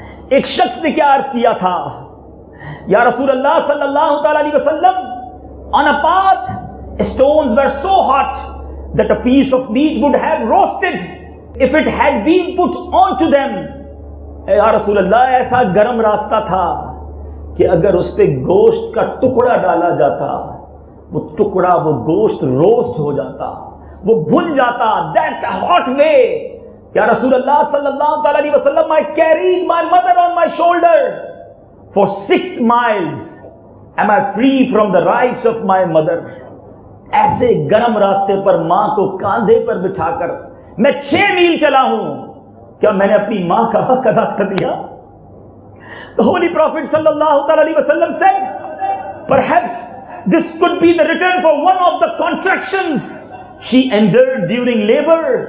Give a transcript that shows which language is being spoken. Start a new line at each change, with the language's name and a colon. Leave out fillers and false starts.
Urdu: ایک شخص نے کیا عرض کیا تھا، یا رسول اللہ صلی اللہ تعالی علیہ وسلم،
English: on a path stones were so hot that a piece of meat would have roasted if it had been put onto them.
Urdu: یا رسول اللہ، ایسا گرم راستہ تھا کہ اگر اس پہ گوشت کا ٹکڑا ڈالا جاتا، وہ ٹکڑا، وہ گوشت روسٹ ہو جاتا، وہ بھن جاتا۔
English: That hot way.
Urdu: یا رسول اللہ صلی اللہ تعالی علیہ وسلم،
English: I carried my mother on my shoulder for 6 miles. Am I free from the rights of my mother?
Urdu: ایسے گرم راستے پر ماں کو کاندھے پر بٹھا کر میں 6 میل چلا ہوں، کیا میں نے اپنی ماں کا حق ادا کر دیا؟
English: The Holy Prophet sallallahu alaihi wasallam said, perhaps this could be the return for one of the contractions she endured during labor